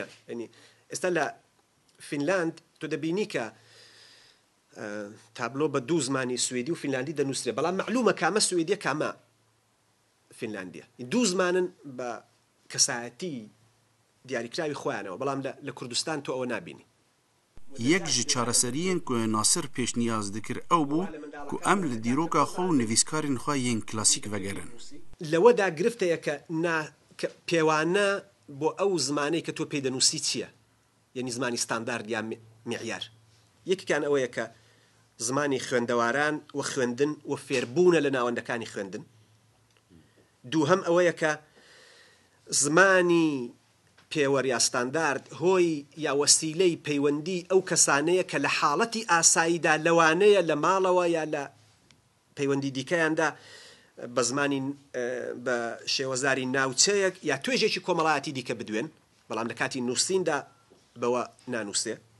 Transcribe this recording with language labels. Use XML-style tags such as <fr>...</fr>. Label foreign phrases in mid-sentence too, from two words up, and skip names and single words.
<ckb>ینی ئێستا لە فینلاند تۆ دەبینی کە تابلۆ بە دوو زمانی سوێدی و فینلاندی دەنووسرێ بەڵام معلومە کامە سوێدیە کامە فینلاندیە دوو زمانن بە کەسایەتی دیاریکراوی خۆیانەوە بەڵام لە کوردستان تۆ ئەوە نابینی.</ckb> <ku>یەک ji çareseriyên ku Nasir pêşniyaz dikir ew bû ku em li dîroka xwe û nivîskarên xwe yên klasîk vegerin.</ku> <ckb>لەوەدا گرفتەیە کە پێوانە بۆ ئەو زمانەی کە تۆ پێی دەنووسی چییە؟ یعنی زمانی ستاندارد یا معیار. یەکێکیان ئەوەیە کە زمانی خوێندەواران و خوێندن و فێربوونە لە ناوەندەکانی خوێندن. دووهەم ئەوەیە کە زمانی پێوەر یا ستاندارد هۆی یا وەسیلەی پەیوەندی ئەو کەسانەیە کە لە حاڵەتی ئاساییدا لەوانەیە لە ماڵەوە یا لە پەیوەندی دیکەیاندا بە زمانی بە شێوەزاری ناوچەیەک یا توێژێکی کۆمەڵایەتی دیکە بدوێن بەڵام لە کاتی نووسیندا بەوە نانووسێ.</ckb>